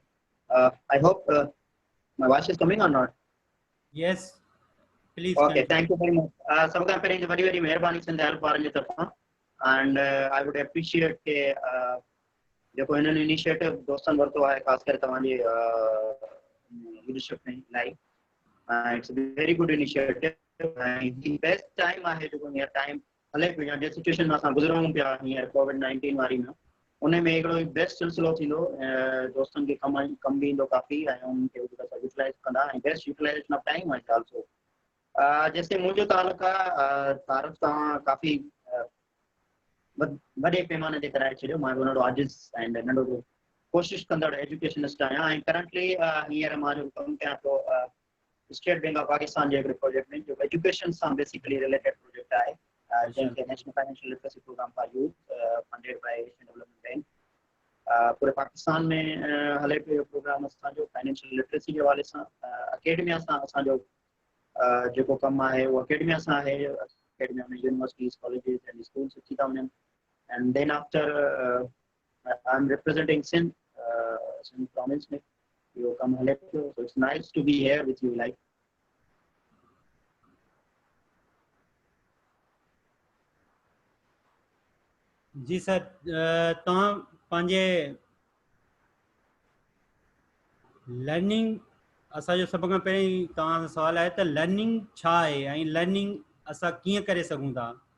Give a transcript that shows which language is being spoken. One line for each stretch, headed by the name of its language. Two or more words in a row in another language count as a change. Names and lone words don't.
English: I hope my voice is coming or not? Yes, please. Okay, thank you very much.
Sindhi: सब खां पहिरियों वॾी वॾी महिरबानी सिंध हेल्प वारनि जी तरफ़ां,
English: and I would appreciate
Sindhi: के जेको हिननि इनिशिएटिव दोस्तनि वरितो आहे ख़ासि करे तव्हांजे लीडरशिप में इलाही
English: it's a very good initiative
Sindhi: ऐं
English: best time
Sindhi: आहे जेको हींअर टाइम हले पियो या जे सिचुएशन में असां गुज़रूं पिया हींअर कोविड-19 वारी में उन में हिकिड़ो बेस्ट सिलसिलो थींदो दोस्तनि खे कम भी ईंदो काफ़ी ऐं उनखे यूटिलाइज़ कंदा ऐं
English: best utilization of time
Sindhi: आहे ऑल्सो
Urdu: جیسے مجھے تعلق
Sindhi: तारफ़ तव्हां काफ़ी वॾे पैमाने ते कराए छॾियो मां नंढो आजिज़ ऐं नंढो कोशिशि कंदड़ एजुकेशनिस्ट आहियां ऐं करंटली हींअर मां जो कमु कयां पियो स्टेट बैंक ऑफ पाकिस्तान जे हिकिड़े प्रोजेक्ट में जो एजुकेशन सां बेसिकली रिलेटेड प्रोजेक्ट आहे जंहिंखे नेशनल फाइनेंशियल लिटरेसी प्रोग्राम फॉर यूथ
English: funded by
Sindhi: एशियन डेवलपमेंट बैंक पूरे पाकिस्तान में हले पियो प्रोग्राम असांजो
English: financial literacy
Sindhi: जे हवाले सां अकेडमिया सां असांजो जेको कमु आहे उहो अकेडमिया सां आहे अकेडमिया में
English: universities colleges and schools
Sindhi: अची था वञनि
English: and then after I'm representing Sindh province
Sindhi: में
English: you come so it's nice to be here with you like
Sindhi: जी सर तव्हां पंहिंजे लर्निंग असांजो सभ खां पहिरीं तव्हां सां सवाल आहे त लर्निंग छा आहे ऐं लर्निंग असां कीअं करे सघूं था